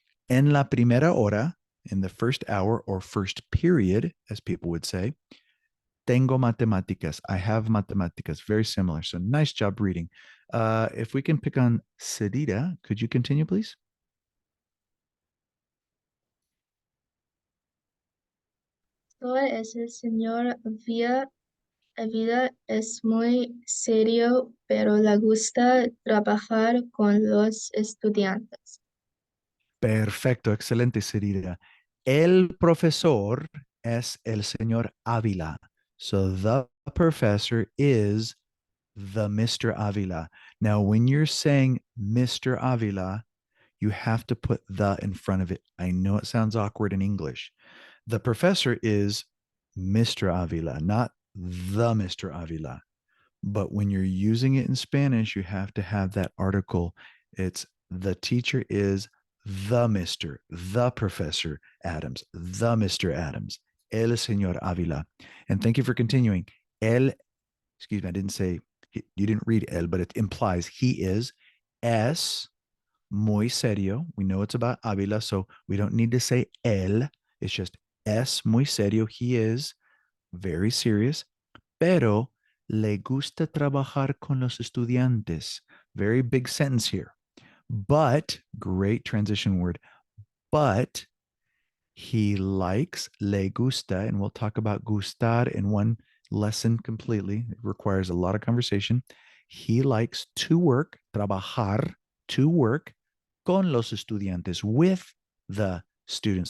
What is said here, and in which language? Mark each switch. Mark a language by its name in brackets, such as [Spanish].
[Spanish] En la primera hora, [English] in the first hour or first period, as people would say, [Spanish] tengo matemáticas. [English] I have matemáticas. Very similar. So nice job reading. If we can pick on Sedita, could you continue, please? [Spanish] Todo ese señor vida es muy serio, pero le gusta trabajar con los estudiantes. Perfecto, excelente, Sedita. El profesor es el señor Ávila. [English] So the professor is the Mr. Avila. Now, when you're saying Mr. Avila, you have to put the in front of it. I know it sounds awkward in English. The professor is Mr. Avila, not the Mr. Avila. But when you're using it in Spanish, you have to have that article. It's the teacher is the Mr., the Professor Adams, the Mr. Adams, [Spanish] el señor Avila. [English] And thank you for continuing. Excuse me, I didn't say, you didn't read el, but it implies he is [Spanish] es muy serio. [English] We know it's about Avila, so we don't need to say el. It's just [Spanish] es muy serio. [English] He is very serious, [Spanish] pero le gusta trabajar con los estudiantes. [English] Very big sentence here. But, great transition word, but he likes, [Spanish] le gusta, [English] and we'll talk about gustar in one lesson completely. It requires a lot of conversation. He likes to work, trabajar, to work [Spanish] con los estudiantes, [English] with the students.